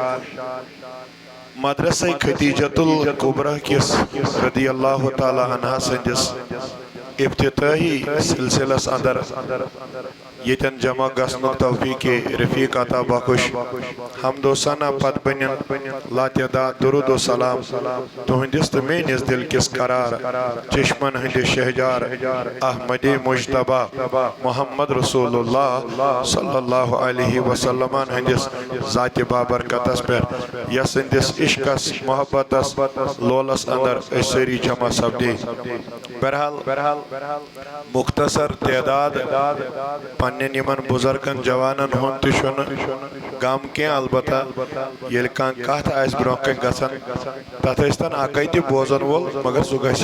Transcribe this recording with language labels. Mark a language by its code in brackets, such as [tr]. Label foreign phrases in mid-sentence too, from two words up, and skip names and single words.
[ks] مدرسہ خدیجۃ الکبریٰ کس [ar] رضی اللہ تعالیٰ عنہ [ks] سندس ابتدائی سلسلس اندر یتن جمع گسنک توفیق رفیق عطا بخش حمد و ثنا پت بنین لاتعداد درود و سلام تہندس تو میانس دل کس قرار چشمن ہند شہجار احمد مجتبی [ar] محمد رسول اللہ صلی اللہ علیہ وسلم [ks] ہندس ذات بابرکتس پر یس ہندس عشقس محبتس لولس اندر اسری جمع سپدی بہرحال مختصر تعداد پنن یمن بزرگن جوانن ہون تشن غم کی البتہ یل کان کتھ آس برونہ کن گژھان تتھ ٲسۍتن اکے تہِ بوزن وول مگر سُہ گژھِ